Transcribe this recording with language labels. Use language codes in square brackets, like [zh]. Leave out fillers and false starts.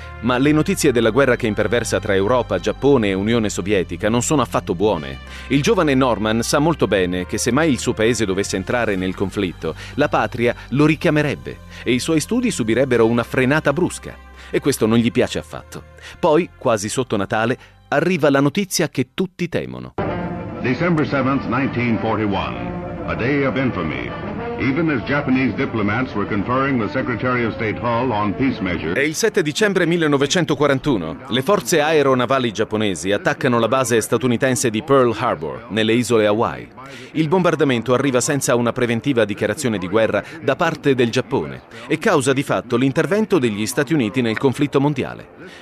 [it] Ma le notizie della guerra che imperversa tra Europa, Giappone e Unione Sovietica non sono affatto buone. Il giovane Norman sa molto bene che se mai il suo paese dovesse entrare nel conflitto, la patria lo richiamerebbe e i suoi studi subirebbero una frenata brusca. E questo non gli piace affatto. Poi, quasi sotto Natale, arriva la notizia che tutti temono. [en] December 7th, 1941. A day of infamy. Even as Japanese diplomats were conferring the Secretary of State Hull on peace measures. [it] È il 7 dicembre 1941. Le forze aeronavali giapponesi attaccano la base statunitense di Pearl Harbor, nelle isole Hawaii. Il bombardamento arriva senza una preventiva dichiarazione di guerra da parte del Giappone e causa di fatto l'intervento degli Stati Uniti nel conflitto mondiale.